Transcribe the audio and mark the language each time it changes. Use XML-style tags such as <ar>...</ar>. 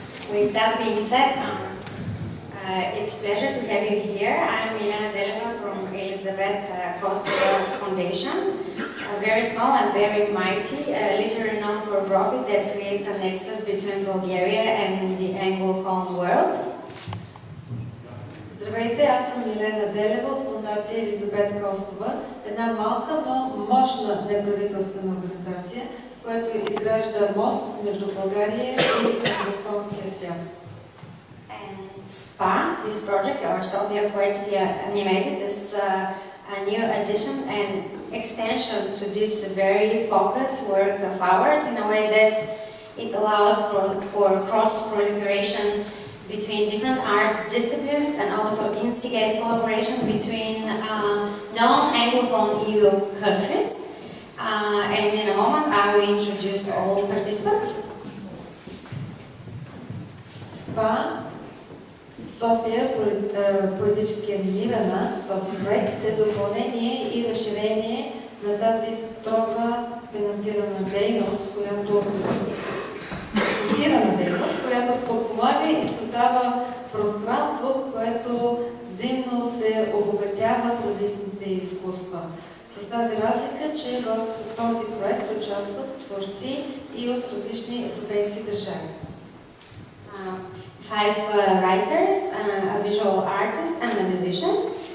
<en>With that being said, it's a pleasure to have you here. I'm Elizabeth from Elizabeth Kostova Foundation, a very small and very mighty, literary non-for-profit that creates a nexus between Bulgaria and the Anglophone world.</en> <bg>Здравейте, аз съм Елена Делева от Фондация Елизабет Костова, една малка, но мощна неправителствена организация, която изгражда мост между България и англофонския свят.</bg> <en>SPA, this project, or Sofia Poetically animated, is a new addition and extension to this very focused work of ours in a way that it allows for cross-proliferation between different art disciplines and also instigates collaboration between non-Anglophone EU countries. And in a moment, I will introduce all participants.</en> <bg>SPA, София поетически анимирана, този проект е допълнение и разширение на тази строга финансирана дейност, която подпомага и създава пространство, в което взаимно се обогатяват различните изкуства. С тази разлика, че в този проект участват творци и от различни европейски държави.</bg> <en>Five writers, a visual artist and a musician.</en>